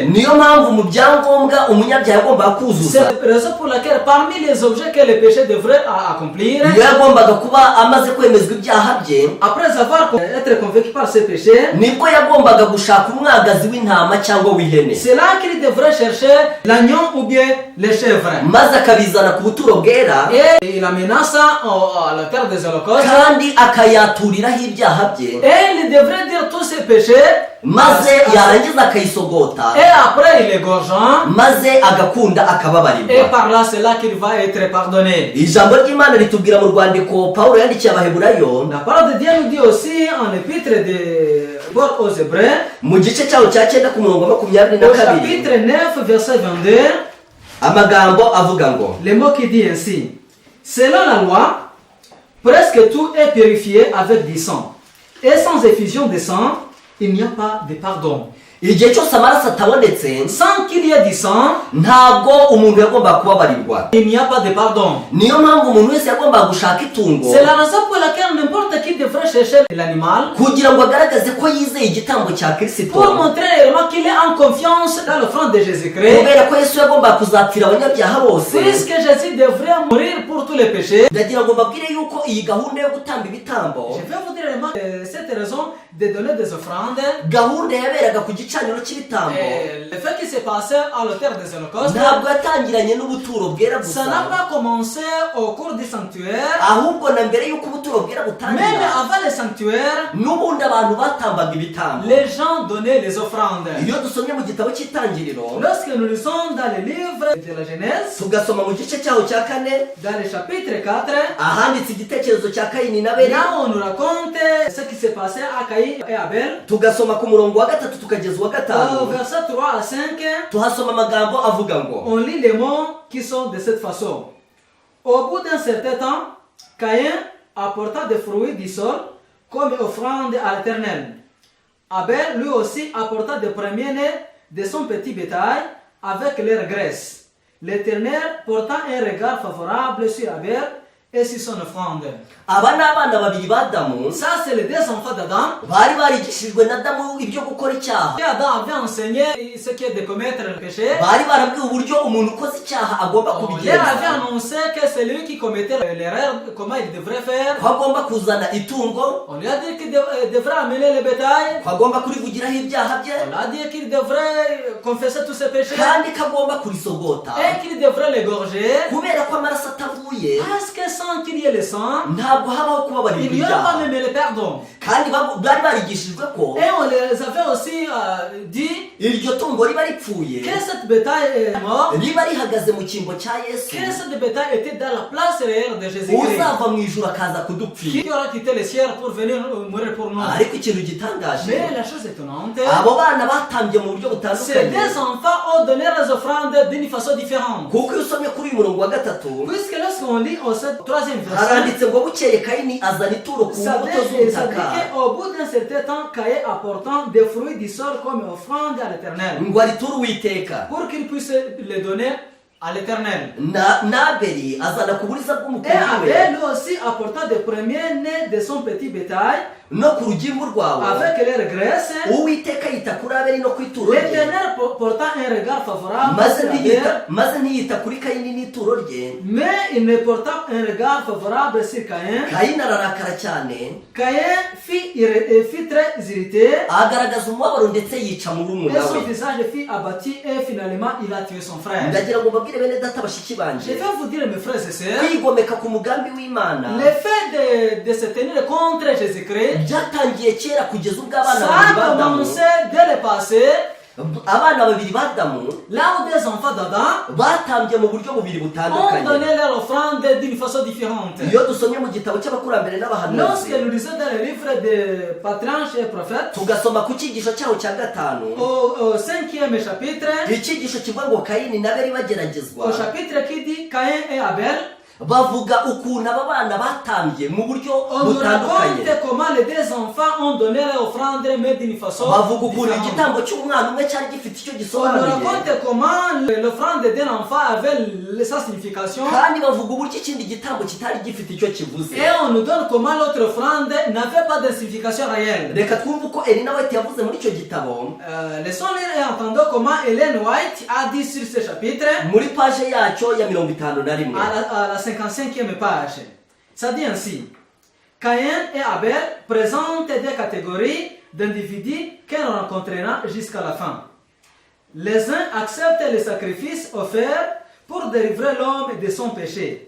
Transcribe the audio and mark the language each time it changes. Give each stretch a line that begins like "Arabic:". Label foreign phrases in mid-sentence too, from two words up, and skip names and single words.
Kinyarwanda: Niyo mpamvu mu byangombwa umunyabyaha yagombaga
French: C'est
Kinyarwanda: kuzuza,
French: la raison pour laquelle parmi les objets que le péché devrait accomplir,
Kinyarwanda: iyo yagombaga kuba amaze kwemezwa ibyaha bye,
French: après avoir été convaincu par ses péchés,
Kinyarwanda: nibwo yagombaga gushaka umwagazi w'intama cyangwa w'ihene,
French: c'est là qu'il devrait chercher l'agneau ou bien les chèvres.
Kinyarwanda: maze akabizana ku buturo bwera,
French: Et il amena ça à la terre des holocaustes.
Kinyarwanda: kandi akayaturiraho ibyaha bye,
French: Et il devrait dire tous ses péchés.
Kinyarwanda: maze yarangiza akayisogota,
French: Et après il égorgeant.
Kinyarwanda: maze agakunda
French: Et
Kinyarwanda: akababarirwa.
French: par là c'est là qu'il va être pardonné.
Kinyarwanda: Ijambo ry'Imana ritubwira mu rwandiko Pawulo yandikiye Abaheburayo
French: La parole de Dieu nous dit aussi en épître de Paul aux Hébreux,
Kinyarwanda: mu gice cyaho cya 9 ku murongo wa
French: au
Kinyarwanda: 22,
French: chapitre 9, verset 22,
Kinyarwanda: amagambo avuga ngo,
French: le mot qui dit ainsi: selon la loi, presque tout est purifié avec du sang. Et sans effusion de sang, il n'y a pas de pardon.
Kinyarwanda: igihe cyose amaraso atabonetse
French: Sans qu'il y ait du sang,
Kinyarwanda: ntabwo umuntu yagomba kubabarirwa.
French: il n'y a pas de pardon.
Kinyarwanda: Niyo mpamvu umuntu wese yagomba gushaka itungo
French: C'est la raison pour laquelle n'importe qui devrait chercher l'animal
Kinyarwanda: kugira ngo agaragaze ko yizeye igitambo cya Kristo,
French: pour montrer réellement qu'il est en confiance dans l'offrande de Jésus-Christ.
Kinyarwanda: kubera ko Yesu yagomba kuzapfira abanyabyaha bose.
French: Puisque Jésus devrait mourir pour tous les péchés,
Kinyarwanda: Ndagira ngo mbabwire yuko iyi gahunda yo gutamba ibitambo,
French: je vais vous dire vraiment cette raison de donner des offrandes.
Kinyarwanda: gahunda yaberaga ku gicaniro cy'ibitambo,
French: Le fait qui s'est passé à l'autel des holocaustes,
Kinyarwanda: ntabwo yatangiranye n'ubuturo bwera
French: ça n'a
Kinyarwanda: gusa,
French: pas commencé au cours du sanctuaire.
Kinyarwanda: ahubwo na mbere y'uko ubuturo bwera
French: Même
Kinyarwanda: butangira,
French: avant le sanctuaire,
Kinyarwanda: n'ubundi abantu batambaga ibitambo.
French: les gens donnaient les offrandes.
Kinyarwanda: Iyo dusomye mu gitabo cy'itangiriro,
French: Lorsque nous lisons dans le livre de la Genèse,
Kinyarwanda: tugasoma mu gice cyaho cya 4,
French: dans le chapitre 4,
Kinyarwanda: ahanditse igitekerezo cya Kayini na Abeli,
French: là on nous raconte ce qui s'est passé à Caïn et Abel.
Kinyarwanda: tugasoma ku murongo wa 3 tukageza uwa
French: Au
Kinyarwanda: 5,
French: verset 3 à 5,
Kinyarwanda: tuhasoma amagambo avuga ngo,
French: on lit les mots qui sont de cette façon. Au bout d'un certain temps, Caïn apporta des fruits du sol comme offrande à l'Éternel. Abel lui aussi apporta des premiers-nés de son petit bétail avec leur graisse. L'Éternel porta un regard favorable sur Abel et sur son offrande.
Kinyarwanda: aba ni abana babiri b'Adamu
French: Ça, c'est les deux enfants d'Adam.
Kinyarwanda: bari barigishijwe na Adamu ibyo gukora icyaha.
French: Adam avait enseigné ce qui est de commettre le péché.
Kinyarwanda: bari barabwiwe uburyo umuntu ukoze icyaha agomba
French: Il
Kinyarwanda: kubigenza,
French: avait annoncé que c'est lui qui commettait l'erreur, comment il devrait faire.
Kinyarwanda: ko agomba kuzana itungo,
French: On lui a dit qu'il devrait amener le bétail.
Kinyarwanda: ko agomba kurivugiraho ibyaha bye,
French: On lui a dit qu'il devrait confesser tous ses péchés
Kinyarwanda: kandi ko agomba kurisogota
French: et qu'il devrait l'égorger.
Kinyarwanda: kubera ko amaraso atavuye
French: Parce que sans qu'il y ait le sang,
Kinyarwanda: ntabwo habaho kubabarirwa
French: il n'y aura pas
Kinyarwanda: ibyaha.
French: même le pardon.
Kinyarwanda: kandi bari barigishijwe ko
French: Et on les avait aussi dit
Kinyarwanda: iryo tungo riba ripfuye
French: que cette bétail est mort,
Kinyarwanda: riba rihagaze mu cyimbo cya Yesu,
French: que cette bétail était dans la place réelle de Jésus-Christ,
Kinyarwanda: uzava mu ijuru akaza kudupfira.
French: qui aura quitté le ciel pour venir mourir pour nous.
Kinyarwanda: ariko ikintu gitangaje,
French: Mais la chose étonnante,
Kinyarwanda: abo bana batambye mu buryo
French: ces
Kinyarwanda: butandukanye,
French: deux enfants ont donné les offrandes d'une façon différente.
Kinyarwanda: kuko iyo usomye kuri uyu murongo wa gatatu
French: Puisque lorsqu'on lit au troisième verset,
Kinyarwanda: haranditse ngo bukeye Kayini azana ituro ku
French: ça
Kinyarwanda: mbuto
French: dit
Kinyarwanda: z'ubutaka
French: qu'au bout d'un certain temps, Caïn apportant des fruits du sol comme offrande à l'Éternel,
Kinyarwanda: ngo ariture Uwiteka,
French: pour qu'il puisse les donner à l'Éternel.
Kinyarwanda: n'Abeli azana ku buriza
French: Et
Kinyarwanda: bw'umukumbi we
French: Abel lui aussi apportant des premiers-nés de son petit bétail
Kinyarwanda: no ku rugimbu rwawe.
French: avec leur graisse,
Kinyarwanda: Uwiteka yita kuri Abeli no ku ituro rye,
French: l'Éternel portant un regard favorable
Kinyarwanda: maze
French: sur
Kinyarwanda: ntiyita
French: Abel,
Kinyarwanda: maze ntiyita kuri Kayini n'ituro rye.
French: mais il ne porta un regard favorable sur Caïn.
Kinyarwanda: Kayini ararakara cyane,
French: Caïn fit très irrité
Kinyarwanda: agaragaza umubabaro ndetse yica
French: et
Kinyarwanda: murumuna
French: son
Kinyarwanda: we.
French: visage fut abattu et finalement il a tué son frère.
Kinyarwanda: ndagira ngo mbabwire bene data bashiki
French: Je
Kinyarwanda: banje,
French: vais vous dire mes frères et sœurs,
Kinyarwanda: kwigomeka ku mugambi w'Imana
French: le fait de se tenir contre Jésus-Christ,
Kinyarwanda: byatangiye kera kugeza ubwo abana
French: ça
Kinyarwanda: babiri
French: a
Kinyarwanda: b'Adamu,
French: commencé dès le passé,
Kinyarwanda: abana babiri b'Adamu
French: là où des enfants d'Adam
Kinyarwanda: batambye mu buryo bubiri
French: ont
Kinyarwanda: butandukanye.
French: donné leur offrande d'une façon différente.
Kinyarwanda: Iyo dusomye mu gitabo cy'abakurambere
French: Lorsque
Kinyarwanda: n'abahanuzi,
French: nous lisons dans le livre des patriarches et prophètes,
Kinyarwanda: tugasoma ku cyigisho cyaho cya gatanu,
French: au 5e chapitre,
Kinyarwanda: icyigisho kivuga ngo Kayini na Abeli bageragezwa,
French: au chapitre qui dit Caïn et Abel,
Kinyarwanda: bavuga ukuntu aba bana batambye mu buryo
French: on nous
Kinyarwanda: butandukanye.
French: raconte comment les deux enfants ont donné leur offrande mais d'une façon
Kinyarwanda: bavuga ukuntu
French: différente.
Kinyarwanda: igitambo cy'umwana umwe cyari gifite icyo
French: On nous
Kinyarwanda: gisobanuye,
French: raconte comment l'offrande d'un enfant avait sa signification
Kinyarwanda: kandi bavuga uburyo ikindi gitambo kitari gifite icyo kivuze.
French: et on nous donne comment l'autre offrande n'avait pas de signification réelle.
Kinyarwanda: Reka twumve uko Elina White yavuze muri icyo gitabo,
French: Laissons lire et entendons comment Ellen White a dit sur ce chapitre
Kinyarwanda: muri paje yacyo ya 51.
French: à la 55e page. Ça dit ainsi: Caïn et Abel présentent des catégories d'individus qu'on rencontrera jusqu'à la fin. Les uns acceptent les sacrifices offerts pour délivrer l'homme de son péché.